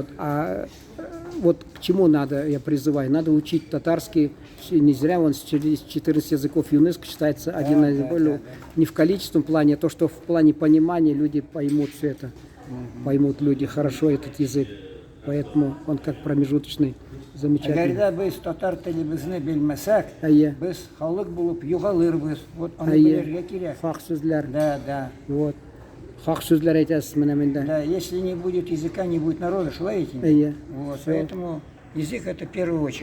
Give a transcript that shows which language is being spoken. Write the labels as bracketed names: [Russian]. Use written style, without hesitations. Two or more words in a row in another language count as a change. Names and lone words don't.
[Russian] А вот к чему надо, я призываю, надо учить татарский, не зря он с 14 языков ЮНЕСКО считается один из более, не в количественном плане, а то, что в плане понимания люди поймут все это, поймут люди хорошо этот язык, поэтому он как промежуточный, замечательный. [Tatar] Когда без татар телебизне билмесек, без халык булып югалырбыз. Вот он билерге кирәк. Фах сүзләр. [Russian] Да. Вот. [Tatar] Хак сүзләр әйтәсез менә миндә. [Russian] Да, если не будет языка, не будет народа, [Tatar] шулай әйтим. Әйе. [Russian] Вот, Всё. поэтому язык это в первую очередь.